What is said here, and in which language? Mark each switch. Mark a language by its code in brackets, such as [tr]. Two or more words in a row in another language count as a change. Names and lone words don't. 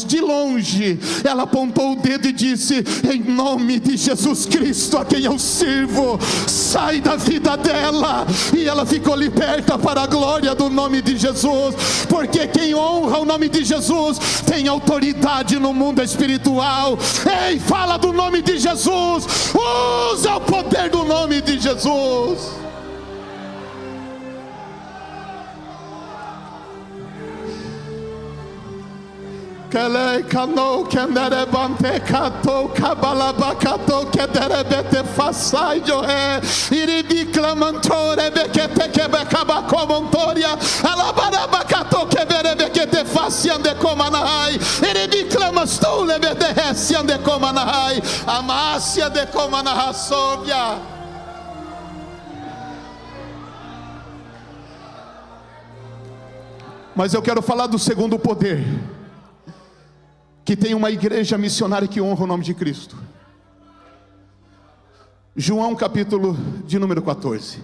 [pt] De longe, ela apontou o dedo e disse: em nome de Jesus Cristo, a quem eu sirvo, sai da vida dela. E ela ficou liberta para a glória do nome de Jesus. Porque quem honra o nome de Jesus tem autoridade no mundo espiritual. Ei, fala do nome de Jesus, usa o poder do nome de Jesus. Kele kano kendere bante kato kabala kato kedere bete fasai johe iribi clamantore bekete kebe kaba komontoria alabara bakato kebere bekete fasiande komanahai iribi clamastule bete hesiande komanahai amasia de komanahasobia. Mas eu quero falar do segundo poder, que tem uma igreja missionária que honra o nome de Cristo. João capítulo de número 14.